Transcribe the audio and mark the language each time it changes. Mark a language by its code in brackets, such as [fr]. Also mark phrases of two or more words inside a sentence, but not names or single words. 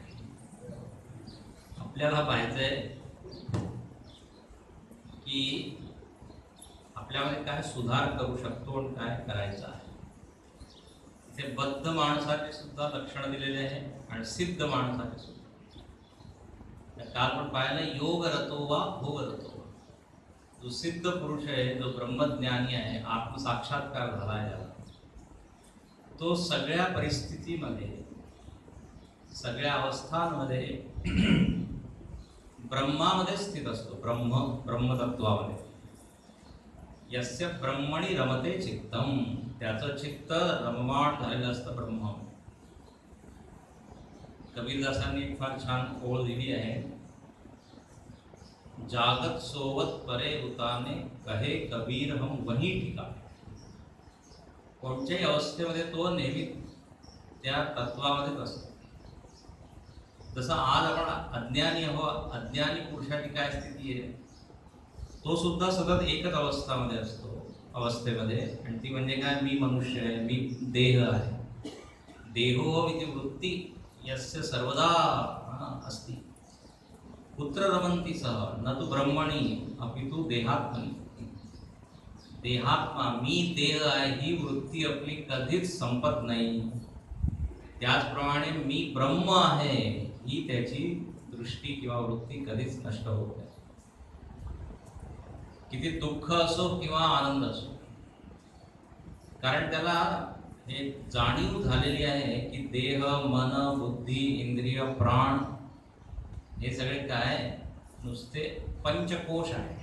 [mr] आपल्याला पाहायचंय की आपल्यामध्ये काय सुधार करू शकतो आणि काय करायचं आहे। इथे बद्ध माणसाचे सुद्धा लक्षण दिलेले आहे आणि सिद्ध माणसाचे सुद्धा। काल पण पाहिलं [sa] योग रतो वा भोग रतो वा, [mr] जो सिद्ध पुरुष आहे, जो ब्रह्मज्ञानी आहे, आत्मसाक्षात्कार झाला आहे, तो सगळ्या परिस्थितीमध्ये, सगळ्या अवस्थांमध्ये ब्रह्मामध्ये स्थित असतो. [sa] ब्रह्मतत्वामध्ये. यस्य ब्रह्मणी रमते चित्तम, [mr] त्याचं चित्त रममाण झालेलं असतं ब्रह्म. कबीरदासांनी एक फार छान ओळ दिली आहे. [hi] जागत सोवत परे उताने, कहे कबीर हम वही ठिकाणे. [mr] कोणत्याही अवस्थेमध्ये तो नेहमी त्या तत्वामध्येच असतो. जसं आज आपण अज्ञानी अज्ञानी पुरुषाची काय स्थिती आहे, तो सुद्धा सतत एकच अवस्थामध्ये असतो, अवस्थेमध्ये. आणि ती म्हणजे काय, मी मनुष्य आहे, मी देह आहे. [sa] देहो इति वृत्ती यस्य सर्वदा अस्ति, पुत्र रमंती सह न तू ब्रह्मणी अपितु देहात्मनी. [mr] देहात्मा, मी देह आहे, ही वृत्ती आपली कधीच संपत नाही. त्याचप्रमाणे मी ब्रह्म आहे, ही त्याची दृष्टी किंवा वृत्ती कधीच नष्ट होत नाही. किती दुःख असो किंवा आनंद असो, कारण त्याला हे जाणीव झालेली आहे की देह, मन, बुद्धी, इंद्रिय, प्राण हे सगळे काय नुसते पंचकोश आहे.